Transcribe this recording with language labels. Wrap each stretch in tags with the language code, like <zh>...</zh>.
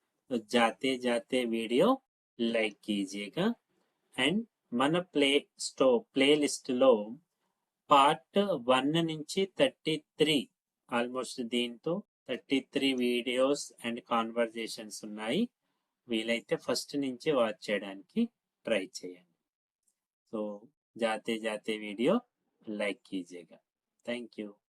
<hi>तो जाते जाते वीडियो लाइक कीजिएगा</hi> <te>एंड मन प्ले लिस्ट लो पार्ट 1 నుంచి 33 ఆల్మోస్ట్ దీంతో 33 వీడియోస్ అండ్ కాన్వర్జేషన్స్ ఉన్నాయి. వీలైతే ఫస్ట్ నుంచి వాచ్ చేయడానికి ట్రై చేయండి.</te> <hi>సో जाते जाते वीडियो लाइक कीजिएगा. Thank you.</hi>